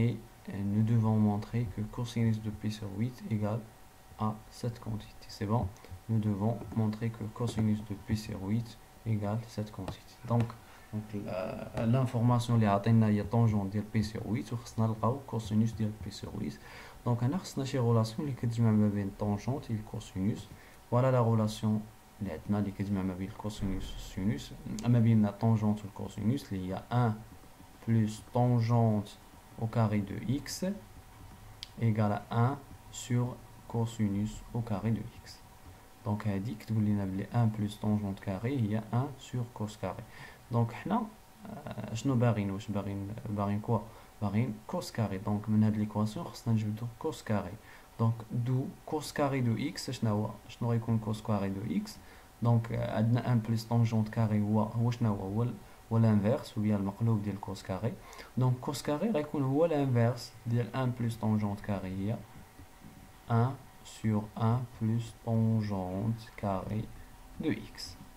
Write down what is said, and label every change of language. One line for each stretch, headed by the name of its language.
French: Et nous devons montrer que cosinus de P sur 8 égale à cette quantité. C'est bon? Nous devons montrer que cosinus de P sur 8 égale cette quantité. Donc l'information
Arabic: اللي عطينا هي
French: tangente
Arabic: ديال
French: P sur 8
Arabic: وخصنا نلقاو
French: cosinus ديال P sur 8. Donc
Arabic: انا خصنا شي
French: relation
Arabic: اللي كتجمع ما بين
French: tangente et cosinus. Voilà la relation
Arabic: اللي عندنا اللي كتجمع ما بين الكوسينوس والسينوس، ما بين
French: tangente
Arabic: والكوسينوس اللي هي
French: 1 plus tangente au carré de x égale à 1 sur cosinus au carré de x. Donc
Arabic: هذه كتقول لنا بلي
French: 1 plus tangente carré
Arabic: هي
French: 1 sur cos carré. Donc
Arabic: حنا شنو باغيين؟ واش باغيين كوا؟ باغيين cos carré.
French: Donc
Arabic: من هاد ليكواسيون خصنا نجبدو cos carré.
French: Donc دو cos carré de x
Arabic: شنو غيكون
French: cos carré de x؟ Donc
Arabic: عندنا
French: 1 plus tangente carré
Arabic: هو شنو هو الانفيرس وبيا المقلوب ديال
French: cos carré. Donc cos carré
Arabic: غيكون هو الانفيرس ديال
French: 1 plus tangente carré
Arabic: هي
French: 1 sur 1 plus tangente carré de x.